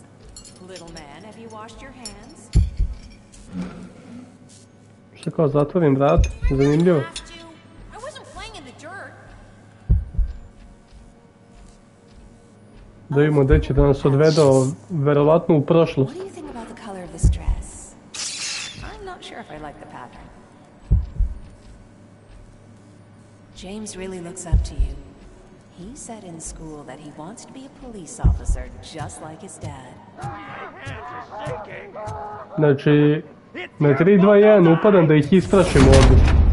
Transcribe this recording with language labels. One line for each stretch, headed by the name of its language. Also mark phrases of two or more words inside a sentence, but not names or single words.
Serbian: Šta kao zatvorim vrat? Zanimljivo. Da vidimo gdje će da nas odvedo, verovatno u prošlost.
English: James really looks up to you. He said in school that he wants to be a police officer just like his dad.
Serbian: Znači, na 3, 2, 1 upadam da ih isprašim ovdje.